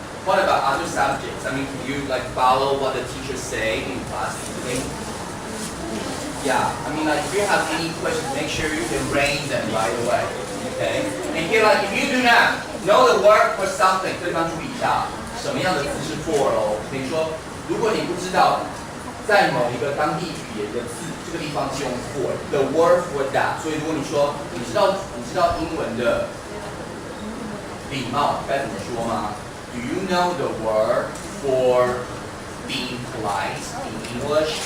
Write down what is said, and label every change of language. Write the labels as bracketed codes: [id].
[en] What about other subjects? I mean, can you like follow what the teachers say in class easily? Yeah, I mean like if you have any questions, make sure you can raise them right away. Okay? And here like if you do not know the word for something, [zh] 对方注意一下，什么样的字是 for 哦？比如说，如果你不知道在某一个当地语言的字，这个地方是用 for， [en] the word for that。 [zh] 所以如果你说你知道英文的礼貌该怎么说吗？ [en] Do you know the word for being polite in English?